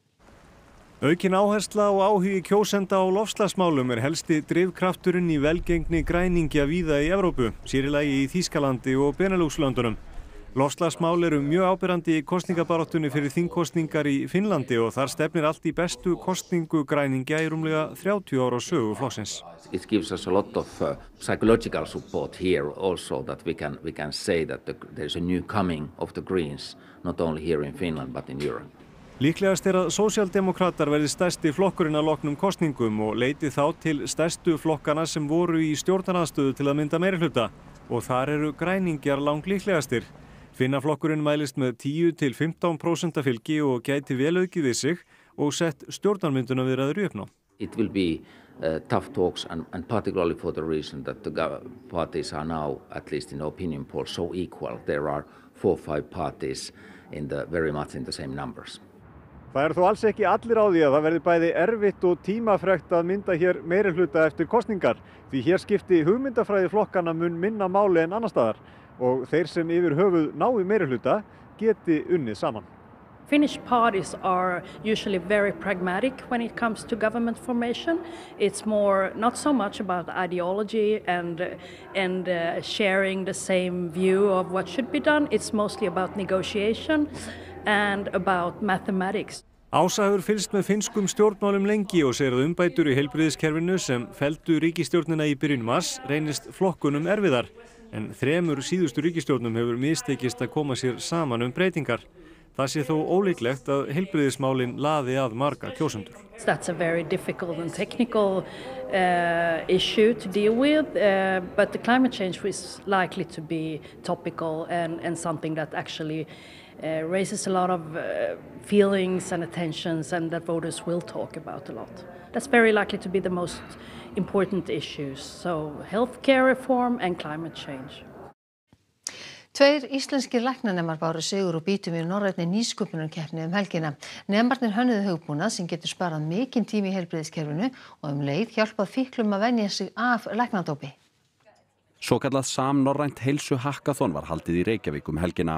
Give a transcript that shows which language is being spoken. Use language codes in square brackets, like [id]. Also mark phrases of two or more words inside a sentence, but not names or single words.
[is] Aukin áhersla og áhugi kjósenda á loftslagsmálum helsti drifkrafturinn í velgengni græningja víða í Evrópu, sér í lagi í Þýskalandi og Benelux-löndunum. Loftslagsmál eru mjög áberandi í kosningabaráttunni fyrir þingkosningar í Finnlandi og þar stefnir allt í bestu kosningu græningja í rúmlega 30 ára sögu flokksins. [en] It gives us a lot of psychological support here also that we can say that there is a new coming of the Greens, not only here in Finland but in Europe. [is] Líklegast að sósíaldemókratar verði stærsti flokkurinn að loknum kosningum og leiti þá til stærstu flokkana sem voru í stjórnarandstöðu til að mynda meirihluta og þar eru græningjar langlíklegastir. Finnaflokkurinn mælist með 10–15% fylgi og gæti vel aukið við sig og sett stjórnarmyndunarviðræður í uppnám. [en] It will be tough talks, and particularly for the reason that the parties are now, at least in opinion polls, so equal. There are 4 or 5 parties very much in the same numbers. [is] Það eru þó alls ekki allir á því að það verði bæði erfitt og tímafrekt að mynda hér meirihluta eftir kosningar, því hér skipti hugmyndafræði flokkana mun minna máli en annars staðar og þeir sem yfir höfuð nái meirihluta geti unnið saman. [en] Finnish parties are usually very pragmatic when it comes to government formation. It's not so much about ideology and sharing the same view of what should be done. It's mostly about negotiation and about mathematics. [is] Ása hefur fylgst með finnskum stjórnmálum lengi og segir að umbætur í heilbrigðiskerfinu sem felldu ríkisstjórnina í byrjun mars reynist flokkunum erfiðar, en 3 síðustu ríkisstjórnum hefur mistekist að koma sér saman breytingar. Það sé þó ólíklegt að heilbrigðismálin laði að marga kjósendur. [en] That's a very difficult and technical issue to deal with, but the climate change is likely to be topical and something that actually raises a lot of feelings and attentions and that voters will talk about a lot. That's very likely to be the most important issues, so healthcare reform and climate change. [is] 2 íslenskir læknanemar báru sigur og bítum í norrænni nýsköpunarkeppni helgina. Nemarnir hönnuðu hugbúnað sem getur sparað mikinn tíma í heilbrigðiskerfinu og leið hjálpað fíklum að venja sig af læknadópi. Svokallað samnorrænt heilsuhakkaþon var haldið í Reykjavík helgina.